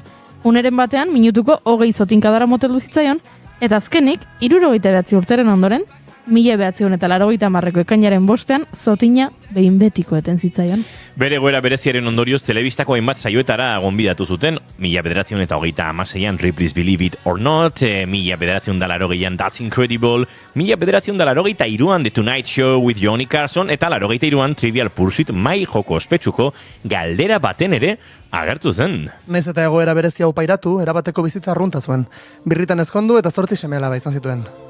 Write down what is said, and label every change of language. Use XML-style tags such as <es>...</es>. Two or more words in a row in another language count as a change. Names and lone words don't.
<eu>Uneren batean minutuko 20 zotinkadara moteldu zitzaion, eta azkenik 69 urteren ondoren 1980ko ekainaren bostean zotina behin betiko eten zitzaion. Bere goera bereziaren ondorioz telebistako hainbat saioetara gonbidatu zuten, 1936an Ripley's Believe It or Not, 1980an That's Incredible, 1983an The Tonight Show with Johnny Carson, eta 83an Trivial Pursuit mai joko ospetsuko galdera baten ere agertu zen. Naiz eta egoera berezia hau pairatu, erabateko bizitza arrunta zuen. Birritan ezkondu eta 8 seme-alaba izan zituen.</eu>